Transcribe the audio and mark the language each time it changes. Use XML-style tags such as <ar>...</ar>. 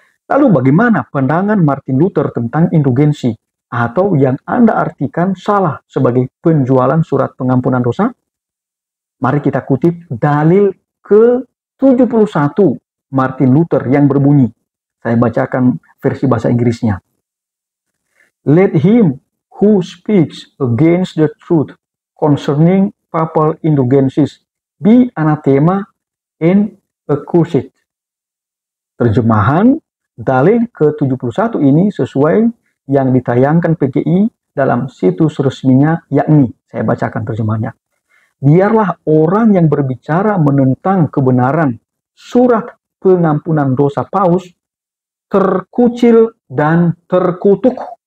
<id>Lalu bagaimana pandangan Martin Luther tentang indulgensi? Atau yang Anda artikan salah sebagai penjualan surat pengampunan dosa? Mari kita kutip dalil ke-71 Martin Luther yang berbunyi. Saya bacakan versi bahasa Inggrisnya.</id> <en>Let him who speaks against the truth concerning papal indulgences be anathema and accursed.</en> <id>Terjemahan dalil ke-71 ini sesuai yang ditayangkan PGI dalam situs resminya, yakni, saya bacakan terjemahnya. Biarlah orang yang berbicara menentang kebenaran surat pengampunan dosa Paus terkucil dan terkutuk.</id>